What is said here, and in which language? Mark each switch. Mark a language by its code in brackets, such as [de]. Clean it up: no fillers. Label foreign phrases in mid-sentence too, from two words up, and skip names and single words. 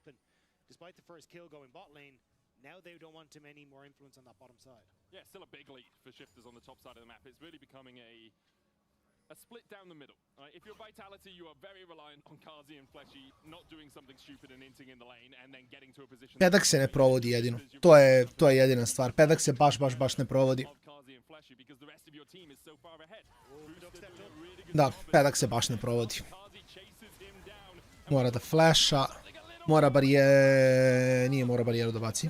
[en] And despite the first kill going bot lane, now they don't want too many more influence on that bottom side. Yeah, still a big lead for Shifters on the top side of the map. It's really becoming a split down the middle. If you're Vitality, you are very reliant on Karzi and Fleshy not doing something stupid and inting in the lane and then getting to a position. [sr] Pedak se ne provodi jedino. To je jedina stvar. Pedak se baš ne provodi. Da, Pedak se baš ne provodi. Mora da flasha. Mora nije mora barijeru da baci.